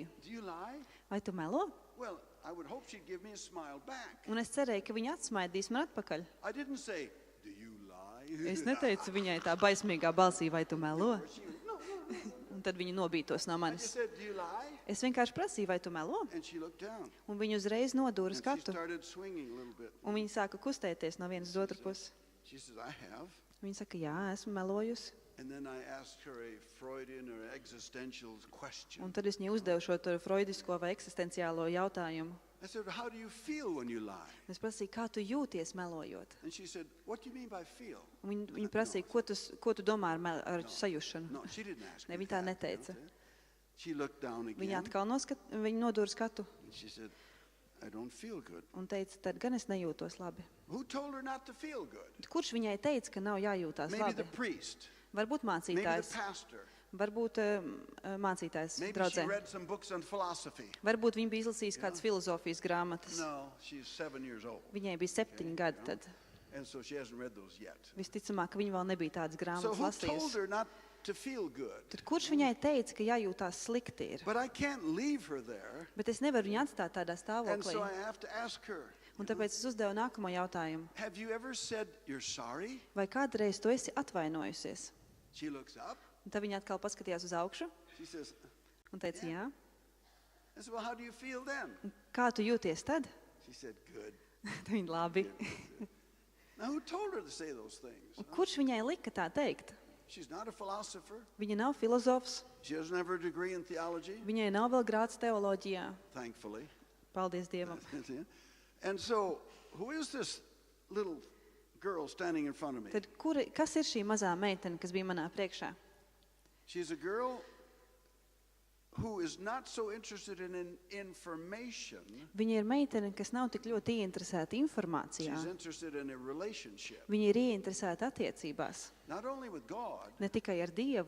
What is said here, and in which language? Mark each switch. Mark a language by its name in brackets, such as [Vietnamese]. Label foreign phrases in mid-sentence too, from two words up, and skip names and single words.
[English] Do you lie? [Latvian] Vai tu melo? [English] Well, I would hope she'd give me a smile back. [Latvian] Un es cerēju, ka viņa atsmaidīs man atpakaļ. [English] I didn't say, do you lie? [Latvian] Es neteicu viņai tā baismīgā balsī, vai tu melo? [English] She went, no, no, no. [Latvian] Un tad viņa nobītos no [English] I just [Latvian] manis. [English] said, do you lie? [Latvian] Es vienkārši prasīju, vai tu melo? [English] And she looked down. [Latvian] Un viņa uzreiz nodūra [English] And she [Latvian] skatu. [English] started swinging a little bit. [Latvian] Un viņa sāka kustēties no vienas uz otru pusi. [English] She says, I have. [Latvian] Viņa saka, jā, esmu melojusi. [English] And then I asked her a Freudian or existential question. [Latvian] Un tad es viņai uzdevu šo freudisko vai eksistenciālo jautājumu. [English] I said, how do you feel when you lie? [Latvian] Es prasīju, kā tu jūties melojot? [English] And she said, what do you mean by feel? [Latvian] Un viņa prasīja, ko tu domā ar sajušanu? [English] No, she didn't ask [Latvian] Ne, [English] me [Latvian] viņa tā [English] that, [Latvian] neteica. [English] you know. She looked down [Latvian] Viņa [English] again [Latvian] atkal viņa nodūra skatu [English] and she said, I don't feel good. [Latvian] un teica, tad gan es nejūtos labi. [English] Who told her not to feel good? [Latvian] Kurš viņai teica, ka nav jājūtās [English] Maybe [Latvian] labi? [English] the priest, [Latvian] Varbūt [English] maybe the [Latvian] mācītājs, [English] pastor. [Latvian] varbūt mācītājs [English] Maybe she [Latvian] draudzē. [English] read some books on philosophy. [Latvian] Varbūt viņa bija izlasījusi kādas filozofijas grāmatas. [English] No, she's 7 years old. [Latvian] Viņai bija 7 gadi tad. [English] And so she hasn't read those yet. [Latvian] Visticamāk, ka viņa vēl nebija tādas [English] So [Latvian] grāmatas [English] who told [Latvian] lasījusi. [English] her not to feel good? [Latvian] Tad kurš viņai teica, ka jājūtās slikti ir? [English] But I can't leave her there. [Latvian] Bet es nevaru viņu atstāt tādā [English] And [Latvian] stāvoklī. [English] so I have to ask her, [Latvian] Un tāpēc es uzdevu nākamo jautājumu. [English] have you ever said you're sorry? [Latvian] Vai kādreiz tu esi atvainojusies? [English] She looks up. [Latvian] Un tad viņa atkal paskatījās uz augšu [English] She says, [Latvian] un teica, jā. [English] I said, well, how do you feel then? [Latvian] Un kā tu jūties tad? [English] She said, good. [Latvian] Tad viņa labi. [English] Now, who told her to say those things? [Latvian] Un kurš viņai lika tā teikt? [English] She's not a philosopher. [Latvian] Viņa nav filozofs, [English] She doesn't have her degree in theology, [Latvian] viņai nav vēl grāds teoloģijā. [English] thankfully. [Latvian] Paldies Dievam. [English] And so, who is this little girl standing in front of me? [Latvian] Tad kas ir šī mazā meitene, kas bija manā priekšā? [English] She's a girl who is not so interested in information. [Latvian] Viņa ir meitene, kas nav tik ļoti ieinteresēta informācijā. [English] She's interested in a relationship, [Latvian] Viņa ir ieinteresēta attiecībās. [English] not only with God [Latvian] Ne tikai ar Dievu,